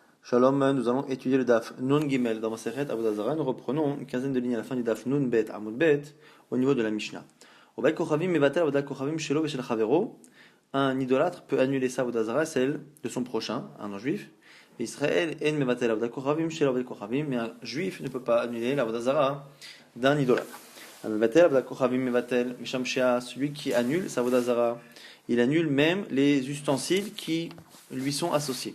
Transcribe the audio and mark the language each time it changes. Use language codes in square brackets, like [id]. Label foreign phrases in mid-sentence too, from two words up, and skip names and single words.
[fr] Shalom, nous allons étudier le [he] דף נ״ג [fr] dans [he] מסכת עבודה זרה. [fr] Nous reprenons une quinzaine de lignes à la fin du [he] דף נ״ב עמוד ב [fr] au niveau de la Mishnah. [he] עובד כוכבים מבטל עבודת כוכבים שלו ושל חבירו. [fr] Un idolâtre peut annuler sa [he] עבודה זרה, [fr] celle de son prochain, un non-juif. [he] ישראל אין מבטל עבודת כוכבים שלו עבודת כוכבים. [fr] Mais un juif ne peut pas annuler la [he] עבודה זרה [fr] d'un idolâtre. [he] מבטל עבודת כוכבים מבטל משמשיה, [fr] celui qui annule sa Avodah Zarah, il annule même les ustensiles qui lui sont associés.